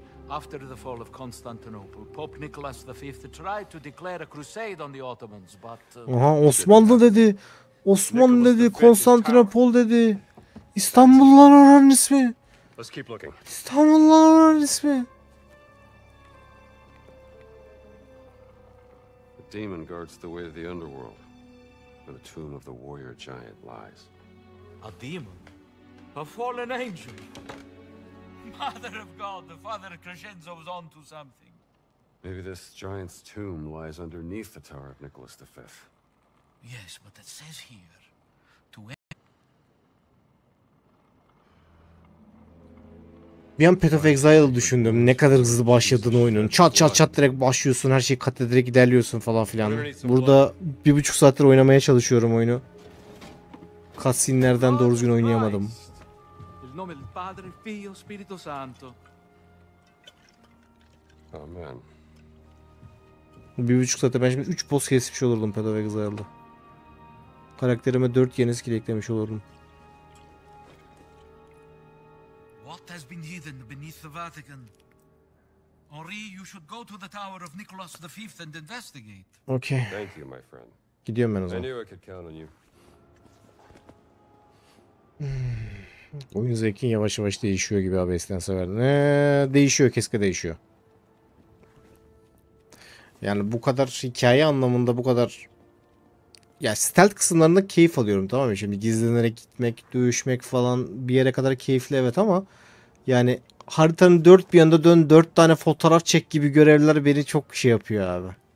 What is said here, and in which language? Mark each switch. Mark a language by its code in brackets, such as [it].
[en] After the fall of Constantinople, Pope Nicholas V tried to declare a crusade on the Ottomans, but [tr] Aha Osmanlı dedi. Osmanlı dedi. Konstantinopol dedi. İstanbullular oranın ismi. [en] Let's keep looking. [tr] İstanbullular oranın ismi. [en] The demon guards the way to the underworld, where the tomb of the warrior giant lies. a demon, a fallen angel. Mother of God, the father Crescenzo was on to something. Maybe this giant's tomb lies underneath the Tower of Nicholas V. Yes, but it says here to [tr] Bir an Path of Exile'ı düşündüm. Ne kadar hızlı başladığını oyunun. Çat çat çat direkt başlıyorsun. Her şeyi kat ederek ilerliyorsun falan filan. Burada 1,5 saattir oynamaya çalışıyorum oyunu. Cutscene'lerden doğru düzgün oynayamadım. [it] Il nome del Padre, Figlio, Spirito Santo. Amen. [tr] 1,5 saatte ben şimdi 3 boss kesmiş olurdum Path of Exile'da. Karakterime 4 yeni skill eklemiş olurdum. [en] What has been hidden beneath the Vatican? Henri, you should go to the tower of Nicholas V and investigate. Okey. Thank you, my friend. [tr] Gidiyorum ben o [en] I [tr] zaman. [en] knew I could count on you. [tr] Oyun zevkin yavaş yavaş değişiyor gibi abi eskiden sever. Değişiyor, kesinlikle değişiyor. Yani bu kadar hikaye anlamında bu kadar ya stealth kısımlarında keyif alıyorum, tamam mı? Şimdi gizlenerek gitmek, dövüşmek falan bir yere kadar keyifli evet ama yani haritanın dört bir yanında dön 4 tane fotoğraf çek gibi görevler beni çok şey yapıyor abi.